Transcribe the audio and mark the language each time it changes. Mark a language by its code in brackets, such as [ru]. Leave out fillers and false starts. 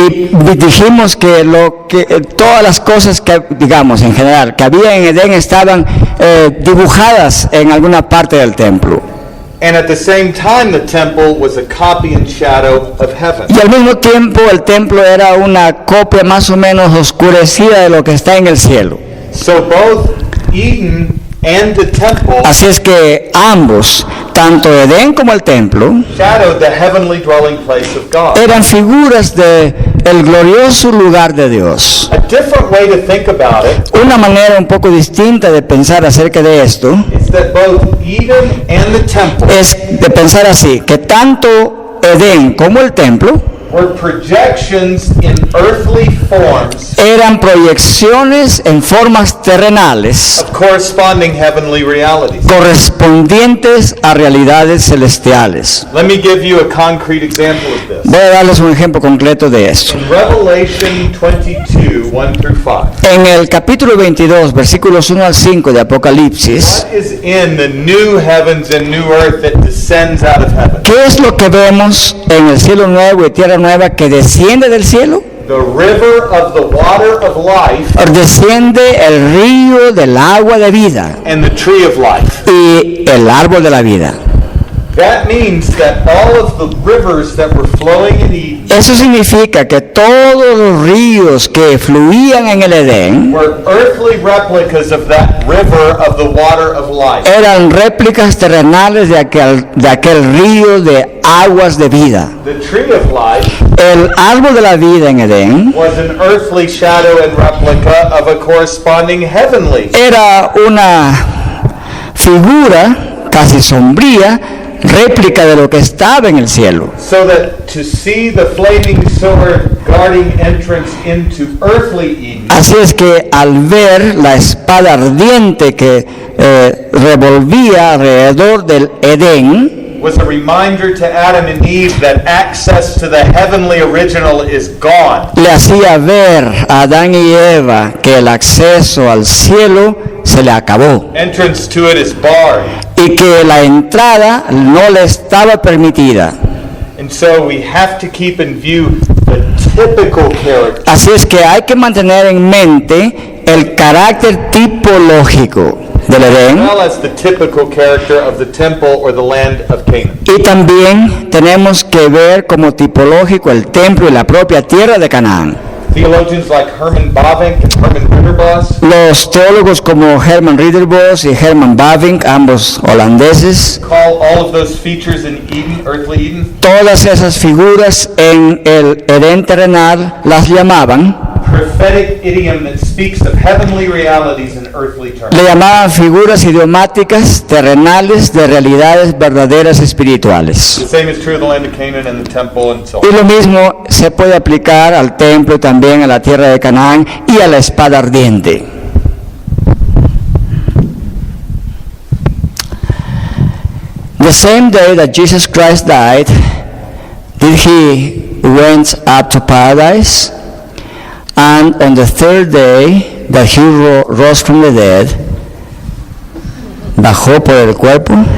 [es] Y dijimos que todas las cosas que, digamos, en general, que había en Edén estaban dibujadas en alguna parte del templo. [en] And at the same time, the temple was a copy and shadow of heaven. [es] Y al mismo tiempo el templo era una copia más o menos oscurecida de lo que está en el cielo. [en] So both Eden and the temple [es] Así es que ambos, tanto Edén como el templo, [en] shadowed the heavenly dwelling place of God. [es] eran figuras de el glorioso lugar de Dios. [en] A different way to think about it [es] Una manera un poco distinta de pensar acerca de esto [en] is that both Eden and the temple [es] es de pensar así, que tanto Edén como el templo [en] were projections in earthly forms [es] eran proyecciones en formas terrenales [en] of corresponding heavenly realities. [es] correspondientes a realidades celestiales. [en] Let me give you a concrete example of this. [es] Voy a darles un ejemplo concreto de esto. [en] In Revelation 22, 1 through 5, [es] En el capítulo 22, versículos 1 al 5 de Apocalipsis, [en] what is in the new heavens and new earth that descends out of heaven? [es] ¿qué es lo que vemos en el cielo nuevo y tierra nueva que desciende del cielo? [en] The river of the water of life [es] Desciende el río del agua de vida [en] and the tree of life. [es] y el árbol de la vida. [en] That means that all of the rivers that were flowing in Eden [es] Eso significa que todos los ríos que fluían en el Edén [en] were earthly replicas of that river of the water of life. [es] eran réplicas terrenales de aquel río de aguas de vida. [en] The tree of life [es] El árbol de la vida en Edén [en] was an earthly shadow and replica of a corresponding heavenly. [es] era una figura casi sombría, réplica de lo que estaba en el cielo. [en] So that to see the flaming sword guarding entrance into earthly Eden [es] Así es que al ver la espada ardiente que revolvía alrededor del Edén, [en] was a reminder to Adam and Eve that access to the heavenly original is gone. [es] le hacía ver a Adán y Eva que el acceso al cielo se le acabó [en] Entrance to it is barred. [es] y que la entrada no le estaba permitida. [en] And so we have to keep in view the typical character [es] Así es que hay que mantener en mente el carácter tipológico del [en] as [es] Edén [en] well as the typical character of the temple or the land of Canaan. [es] y también tenemos que ver como tipológico el templo y la propia tierra de Canaán. [en] Theologians like Herman Bavinck and Herman Ridderbos [es] Los teólogos como Herman Ridderbos y Herman Bavinck, ambos holandeses, [en] call all of those features in Eden, earthly Eden, [es] todas esas figuras en el Edén terrenal las llamaban, [en] prophetic idiom that speaks of heavenly realities in earthly terms. [es] le llamaban figuras idiomáticas terrenales de realidades verdaderas espirituales. [en] The same is true of the land of Canaan and the temple and so [es] Y [en] on. [es] lo mismo se puede aplicar al templo, también a la tierra de Canaán y a la espada ardiente. [en] The same day that Jesus Christ died, did he went up to paradise, and on the third day that he rose from the dead, [es] bajó por el cuerpo.